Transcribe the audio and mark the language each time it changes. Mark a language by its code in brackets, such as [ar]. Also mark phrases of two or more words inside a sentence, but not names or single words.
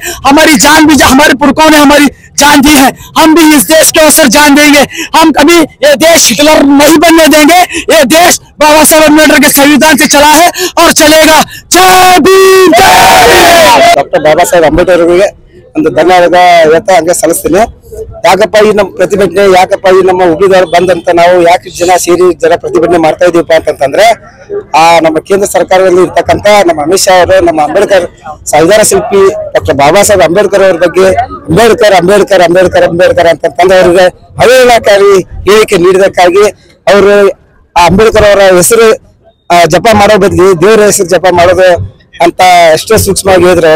[hi] हमारी जान भी, हमारे पुरखों ने हमारी जान दी है, हम भी इस देश के अवसर जान देंगे। हम कभी ये देश हिटलर नहीं बनने देंगे। ये देश बाबा साहब अम्बेडकर के संविधान से चला है और चलेगा। जय भीम, [kn] डॉक्टर बाबा साहेब अंबेडकर ಅವರಿಗೆ ಒಂದು ಧನ್ಯವಾದ ಹೇಳ್ತಾ ಹಂಗೆ ಸಲ್ಲಿಸ್ತೀನಿ। ಯಾಕಪ್ಪ ಈ ನಮ್ಮ ಪ್ರತಿಭಟನೆ, ಯಾಕಪ್ಪ ಈ ನಮ್ಮ ಹುಬ್ಳಿದವರು ಬಂದಂತ ನಾವು ಯಾಕೆ ಜನ ಸೇರಿ ಪ್ರತಿಭಟನೆ ಮಾಡ್ತಾ ಇದೀವಪ್ಪ ಅಂತಂದ್ರೆ, ನಮ್ಮ ಕೇಂದ್ರ ಸರ್ಕಾರದಲ್ಲಿ ಇರ್ತಕ್ಕಂತ ನಮ್ಮ ಅಮಿತ್ ಶಾ ಅವರು ನಮ್ಮ ಅಂಬೇಡ್ಕರ್ ಸಂವಿಧಾನ ಶಿಲ್ಪಿ ಡಾಕ್ಟರ್ ಬಾಬಾ ಸಾಹೇಬ್ ಅಂಬೇಡ್ಕರ್ ಅವ್ರ ಬಗ್ಗೆ ಅಂಬೇಡ್ಕರ್ ಅಂತಂದ್ರೆ ಅವರಿಗೆ ಅವಹೇಳನಕಾರಿ ಹೇಳಿಕೆ ನೀಡಿದಕ್ಕಾಗಿ ಅವರು ಅಂಬೇಡ್ಕರ್ ಅವರ ಹೆಸರು ಜಪ ಮಾಡೋ ಬದಲಿ ದೇವರ ಹೆಸರು ಜಪ ಮಾಡೋದು ಅಂತ ಎಷ್ಟೋ ಸೂಕ್ಷ್ಮವಾಗಿ ಹೇಳಿದ್ರು ಅವರು.